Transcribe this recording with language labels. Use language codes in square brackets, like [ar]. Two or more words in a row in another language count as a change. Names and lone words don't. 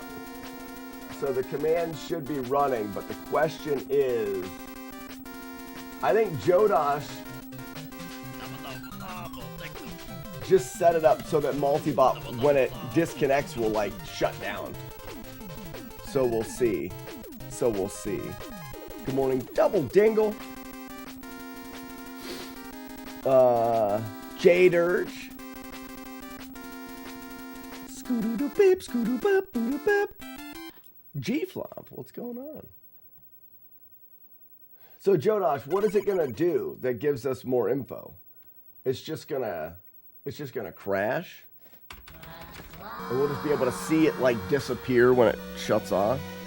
[en] So the command should be running, but the question is, I think Jodosh just set it up so that multi-bot, when it disconnects, will like shut down. So we'll see. Good morning, Double Dingle. Jade Urge. Scoo-doo-doo-beep, scoo-doo-beep, boo-doo-beep. G-Flop, what's going on? So Jodosh, what is it gonna do that gives us more info? It's just gonna crash? And we'll just be able to see it like disappear when it shuts off?